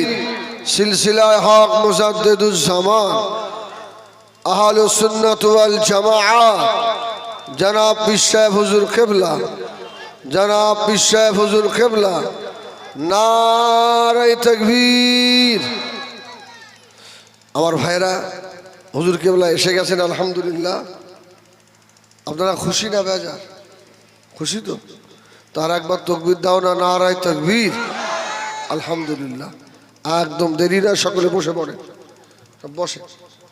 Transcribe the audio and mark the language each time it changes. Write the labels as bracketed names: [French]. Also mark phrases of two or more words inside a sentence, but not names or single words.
[Urdu] سلسلہ حق مجددالزمان [Arabic] أهل السنة والجماعة [Urdu] جناب پیر صاحب حضور قبلہ، جناب پیر صاحب حضور قبلہ. نعرۂ تکبیر. [Bangla] আমার ভাইরা হুজুর কিবলা এসে গেছেন আলহামদুলিল্লাহ। আপনারা খুশি না বেজার? খুশি তো? তার একবার তাকবীর দাও না, [Urdu] نعرۂ تکبیر. [Bangla] আলহামদুলিল্লাহ। একদম দেরি না, সকলে বসে পড়ে, বসে।